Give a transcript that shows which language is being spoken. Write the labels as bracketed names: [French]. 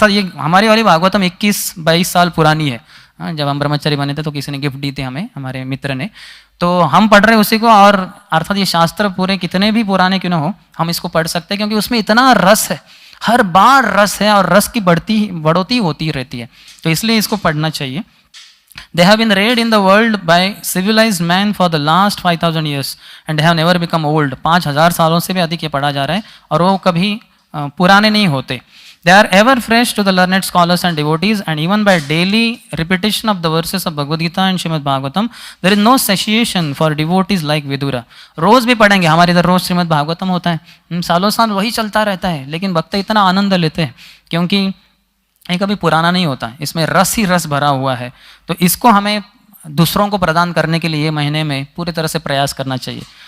[Hindi] अर्थात ये हमारी वाली भागवतम 21-22 साल पुरानी है। जब हम ब्रह्मचारी बने थे तो किसी ने गिफ्ट दी थी हमें, हमारे मित्र ने, तो हम पढ़ रहे हैं उसी को। और अर्थात ये शास्त्र पूरे कितने भी पुराने क्यों ना हो, हम इसको पढ़ सकते हैं, क्योंकि उसमें इतना रस है, हर बार रस है और रस की बढ़ोतरी होती रहती है। तो इसलिए इसको पढ़ना चाहिए। [English] They have been read in the world by civilized man for the last 5000 years and they have never become old। [Hindi] 5000 सालों से भी अधिक ये पढ़ा जा रहा है और वो कभी पुराने नहीं होते। [English] They are ever fresh to the learned scholars and devotees, and even by daily repetition of the verses of Bhagavad Gita and Srimad Bhagavatam, there is no satiation for devotees like Vidura। [Hindi] रोज भी पढ़ेंगे, हमारे इधर रोज श्रीमद् भागवतम होता है, सालों साल वही चलता रहता है, लेकिन भक्त इतना आनंद लेते हैं क्योंकि ये कभी पुराना नहीं होता, इसमें रस ही रस भरा हुआ है। तो इसको हमें दूसरों को प्रदान करने के लिए महीने में पूरी तरह से प्रयास करना चाहिए।